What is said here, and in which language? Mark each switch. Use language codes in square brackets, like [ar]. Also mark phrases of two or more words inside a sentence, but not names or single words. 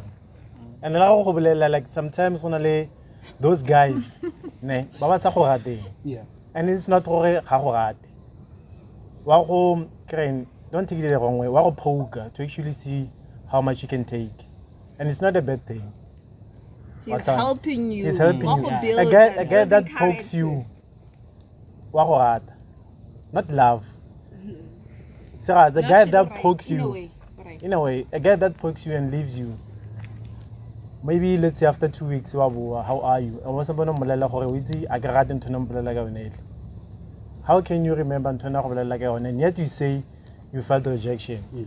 [en] And like sometimes when those guys, and it's not don't take it the wrong way. Poker to actually see how much you can take, and it's not a bad thing. He's helping you. He's helping Not you. for A building- guy that building pokes character. you. [tn] Wa go rata. [en] Not love. Sarah, a Not guy in that the right- pokes in a you. way, right. In a way, a guy that pokes you and leaves you. Maybe let's say after 2 weeks, how are you? And what's about how can you remember and yet you say you felt rejection?